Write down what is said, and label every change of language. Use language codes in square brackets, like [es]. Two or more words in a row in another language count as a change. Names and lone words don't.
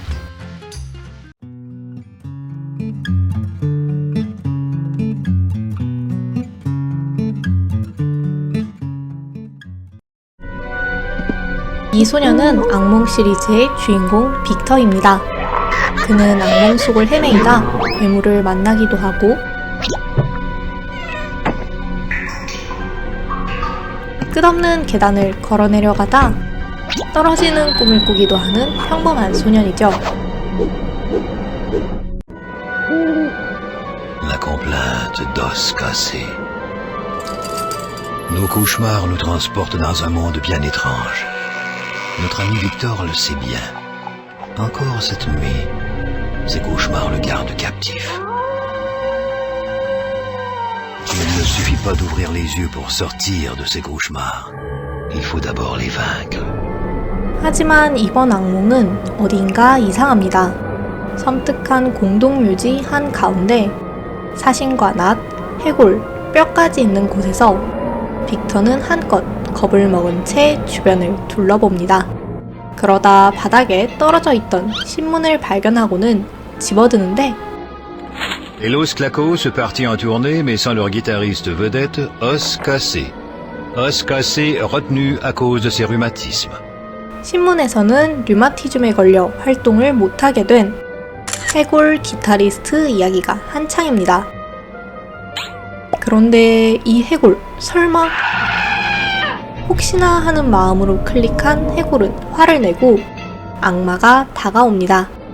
[ko] 이 소녀는 악몽 시리즈의 주인공 빅터입니다. 그는 악몽 속을 헤매이다 괴물을 만나기도 하고 끝없는 계단을 걸어 내려가다 떨어지는 꿈을 꾸기도 하는 평범한 소년이죠. [fr] La complainte d'os cassés. Nos cauchemars nous transportent dans un monde bien étrange. Notre ami Victor le sait bien. Encore cette nuit, ses cauchemars le gardent captif. Il ne suffit pas d'ouvrir les yeux pour sortir de ces cauchemars. Il faut d'abord les vaincre. [ko] 하지만 이번 악몽은 어딘가 이상합니다. 섬뜩한 공동묘지 한 가운데 사신과 낫, 해골, 뼈까지 있는 곳에서 빅터는 한껏 겁을 먹은 채 주변을 둘러봅니다. 그러다 바닥에 떨어져 있던 신문을 발견하고는 집어드는데 [fr] Et Los Clacos partit en tournée mais sans leur guitariste vedette, Os Cassé. Os Cassé retenu à cause de ses rhumatismes. [ko] 신문에서는 류마티즘에 걸려 활동을 못하게 된 해골 기타리스트 이야기가 한창입니다. 그런데 이 해골 설마? 혹시나 하는 마음으로 클릭한 해골은 화를 내고 악마가 다가옵니다.